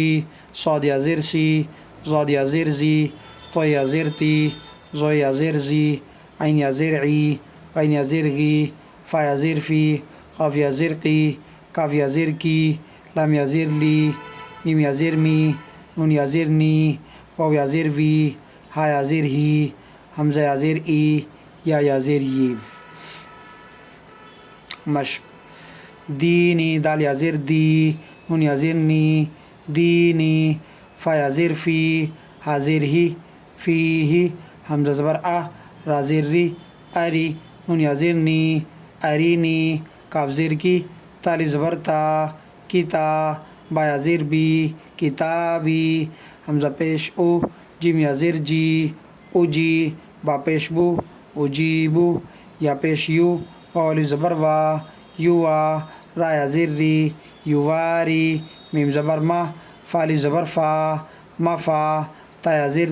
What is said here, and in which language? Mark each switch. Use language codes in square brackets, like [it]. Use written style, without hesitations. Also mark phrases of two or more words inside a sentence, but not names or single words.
[ur] صاد یا زیر سی، ضاد یا زیر زی، طو یا زیر تی، زو یا زیر زی، عین یا زیر عی، غین یا زیر غی، فا یا زیر فی، قاف یا زیر قی، کاف یا زیر کی، لام یا زیر لی، میم یا زیر می، نون یا زیر نی، واو یا زیر وی، ہا یا زیر ہی، حمزہ یا زیر ای، یا زیر ی۔ مشق: دینی، دال یا زیر دی، نون یا زیر نی، دینی، فا یا زیر فی، ہا زیر ہی، فی ہی، حمزہ زبر آ، را زیر ری، اری، نون یا زیر نی، ارینی، کاف زیر کی، تا الف زبر تا، کتا، با یا زیر بی کتابی، حمزہ پیش او، جیم یا زیر جی اجی، با پیش بو اجیبو، یا پیش یو، واو الف زبر وا یوا، را یا زیر ری یواری، میم زبر ما، فا الف زبر فا مفا، تا یا زیر